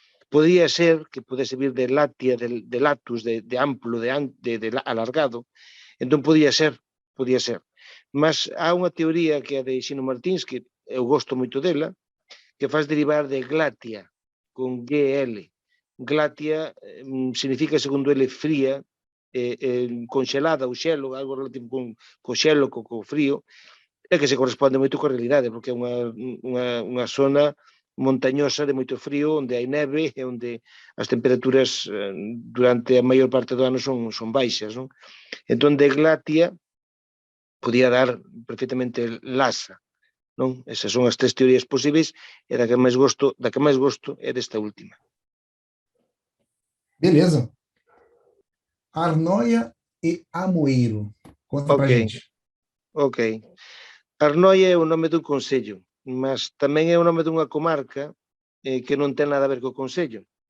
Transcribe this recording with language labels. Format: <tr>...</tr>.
<gl>Podía ser que pudese vir de latia, de latus, de amplo, de alargado, entón podía ser. Mas há unha teoría que é de Xino Martins, que eu gosto moito dela, que faz derivar de glatia, con GL. Glatia significa, segundo ele, fría, conxelada, ou xelo, algo relativo con xelo, co frío, e que se corresponde moito coa realidade, porque é unha zona montañosa de moito frío, onde hai neve e onde as temperaturas durante a maior parte do ano son baixas, non? Entón, de glatia podía dar perfectamente Lhasa, non? Esas son as tres teorías posibles, e da que máis gosto é desta última.</gl> <pt>Beleza. Arnoia e Amoeiro. Conta pra gente.</pt> <gl>Ok. Arnoia é o nome dun concello, mas tamén é o nome dunha comarca que non ten nada a ver co concello.</gl>